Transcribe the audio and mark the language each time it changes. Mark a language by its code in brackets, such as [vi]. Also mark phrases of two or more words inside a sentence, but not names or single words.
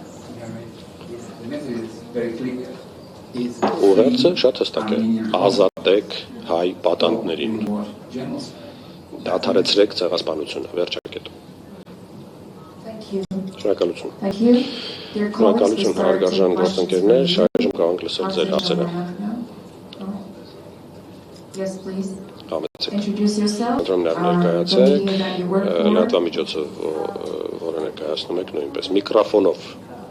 [hy] Ուղերձը շատ հստակ է ազատեք հայ պատանդներին դադարեցրեք ցեղասպանությունը վերջակետ Շնորհակալություն Շնորհակալություն հարգարժան գործընկերներ շարժում կարող լսել ձեր հարցերը [en] Yes, please. Introduce yourself. [hy] Լրատվամիջոցը որը ներկայացնում եք նույնպես միկրոֆոնով